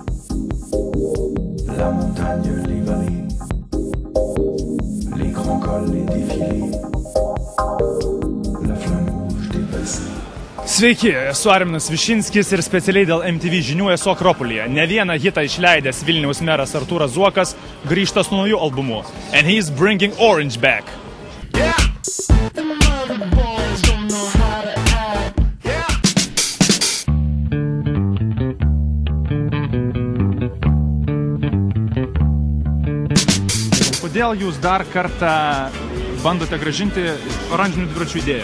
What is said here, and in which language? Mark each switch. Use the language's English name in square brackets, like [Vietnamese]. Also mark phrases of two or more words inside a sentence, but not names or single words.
[French] La montagne, les vallées, les grands cols, les défilés, la flamme rouge dépassée. [Lithuanian] Sveiki, esu Arminas Višinskis ir specialiai dėl MTV žinių esu Akropolyje. Ne vieną hitą išleidęs Vilniaus meras Artūras Zuokas grįžta su nauju albumu. [English] And he's bringing orange back. [Lithuanian] Kodėl jūs dar kartą bandote grąžinti oranžinių dviračių idėją?